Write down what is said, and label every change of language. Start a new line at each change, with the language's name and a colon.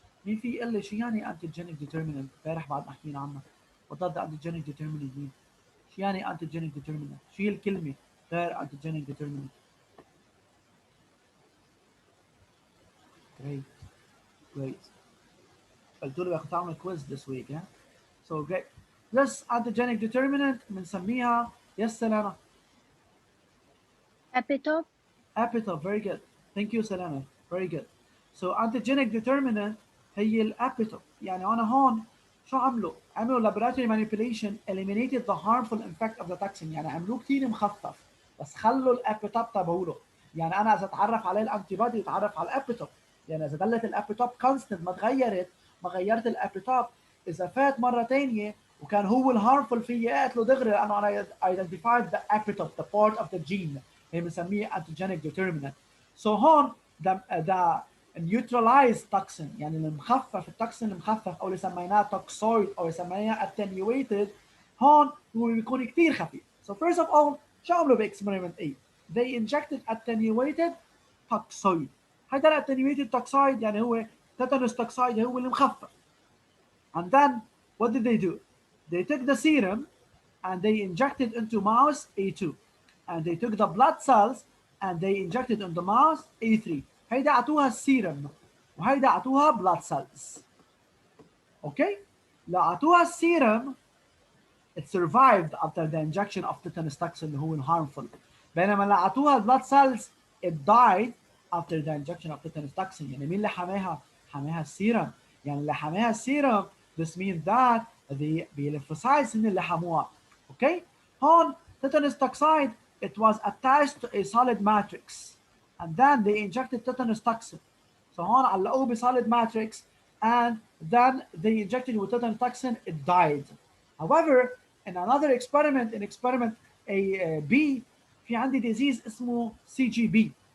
Arabic: مين في يقول لي شو يعني antigenic determinant؟ امبارح بعد ما حكينا عنه.
English: What does the antigenic determinant mean؟
Arabic: شو يعني
English: antigenic determinant؟
Arabic: شو هي الكلمة غير
English: antigenic determinant؟ Great, great.
Arabic: قلت له بدك تعمل
English: quiz this week, yeah? So great. This antigenic determinant
Arabic: بنسميها
English: yes Selena. epitope. Epitope, very good. Thank you Selena, very good. So antigenic determinant
Arabic: هي الابيتوب. يعني أنا هون شو عملوا؟ عملوا
English: laboratory manipulation eliminated the harmful effect of the toxin.
Arabic: يعني عملوه كثير مخفف بس خلوا الابيتوب تبعوله. يعني أنا إذا تعرف عليه الأنتي بودي يتعرف على الابيتوب. يعني إذا ضلت الابيتوب كونستنت ما تغيرت، ما غيرت الابيتوب، إذا فات مرة ثانية وكان هو الهارمفul فيي اقتله دغري لأنه أنا
English: identified the epitope, the part of the gene.
Arabic: هي بنسميه antigenic determinant. So هون
English: the neutralized toxin
Arabic: يعني المخفف، التوكسين المخفف او اللي سميناه توكسويد او اللي سميناه attenuated هون هو بيكون كثير خفيف.
English: So first of all
Arabic: شو عملوا باكسبيرمنت A؟
English: They injected attenuated toxoid.
Arabic: هيدا attenuated toxoid يعني هو tetanus toxoid هو اللي مخفف.
English: And then what did they do? They took the serum and they injected into mouse A2, and they took the blood cells and they injected into mouse A3.
Arabic: هيدا اعطوها السيرم وهيدا اعطوها
English: blood cells. Okay?
Arabic: لو اعطوها السيرم
English: it survived after the injection of tetanus toxin
Arabic: اللي هو
English: harmful.
Arabic: بينما لو اعطوها
English: blood cells it died after the injection of tetanus toxin.
Arabic: يعني مين اللي حماها؟ حماها السيرم. يعني اللي حماها السيرم
English: this means that the lymphocytes
Arabic: اللي حموها.
English: Okay?
Arabic: هون
English: tetanus toxide it was attached to a solid matrix and then they injected tetanus toxin. So
Arabic: هون علقوه
English: بsolid matrix and then they injected with tetanus toxin, it died. However, in another experiment, in experiment B,
Arabic: في عندي
English: disease
Arabic: اسمه
English: CGB.